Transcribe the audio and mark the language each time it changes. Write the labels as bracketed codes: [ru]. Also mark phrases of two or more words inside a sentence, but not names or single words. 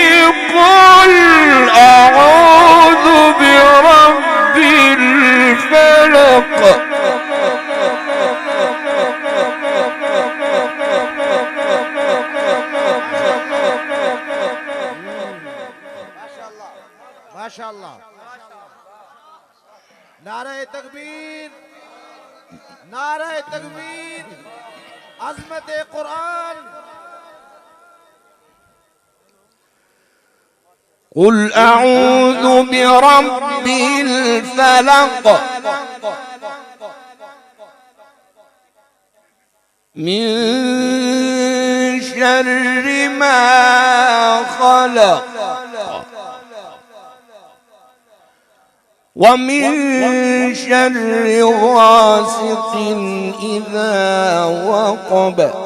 [ar] قل أعوذ برب الفلق माशाअल्लाह। [ur] नारे तकबीर, नारे तकबीर, अज़मत कुरान। [ar] قل أعوذ برب الفلق من شر ما خلق ومن شر غاسق إذا وقب